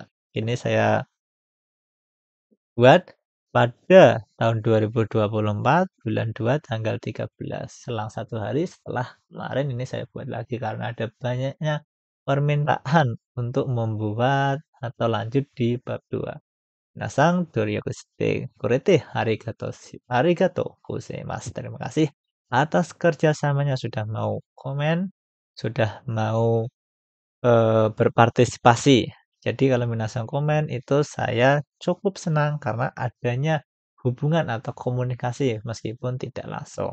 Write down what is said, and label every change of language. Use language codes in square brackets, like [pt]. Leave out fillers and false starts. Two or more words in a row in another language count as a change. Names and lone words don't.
[id] Ini saya buat pada tahun 2024 bulan 2 tanggal 13. Selang 1 hari setelah kemarin ini saya buat lagi karena ada banyaknya permintaan untuk membuat atau lanjut di bab 2. [ja] 皆さん努力してくれてありがとうございます. [id] Terima kasih atas kerjasamanya sudah mau komen, sudah mau berpartisipasi. Jadi kalau minasang komen itu saya cukup senang karena adanya hubungan atau komunikasi meskipun tidak langsung.